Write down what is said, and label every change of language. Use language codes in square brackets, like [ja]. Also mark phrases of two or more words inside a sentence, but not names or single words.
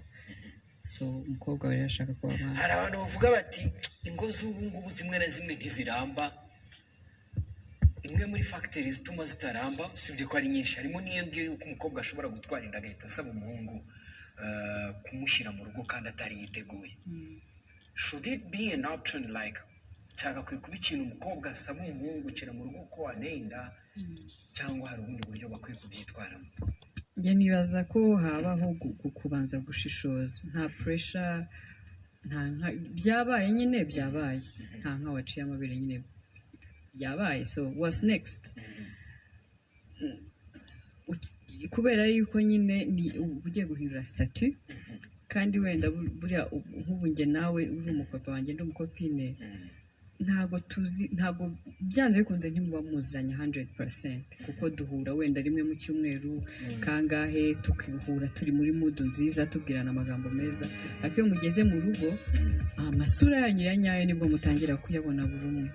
[rw] So umukobwa we ashaka ko abana. Hari abantu bavuga bati ingo z'ubu ngubu zimwe na zimwe ntiziramba. Imwe muri factors zituma zitaramba, usibye ko ari nyinshi, harimo n'iyo ngiyo yuko umukobwa ashobora gutwara inda agahita asaba umuhungu kumushyira mu rugo kandi atari yiteguye. [en] Should it be an option like [rw] cyagakwiye kuba ikintu umukobwa asaba umuhungu gukira mu rugo ko aneye inda, cyangwa hari ubundi buryo bakwiye kubyitwaramo? Njye nibaza ko habaho kubanza gushishoza, nta pressure, byabaye nyine byabaye, nta nka waciye amabere nyine byabaye. [en] So what's next? [rw] Kubera yuko nyine ni ugiye guhindura statut, kandi wenda buriya nk'ubu njye nawe uri umupapa wanjye ndi umukopine, ntago byanze bikunze ntimuba muziranye 100%, kuko duhura wenda rimwe mu cyumweru kangahe, tukihura turi muri mood nziza tubwirana amagambo meza, ariko iyo mugeze mu rugo amasura yanyu ya nyayo nibwo mutangira kuyabona buri umwe.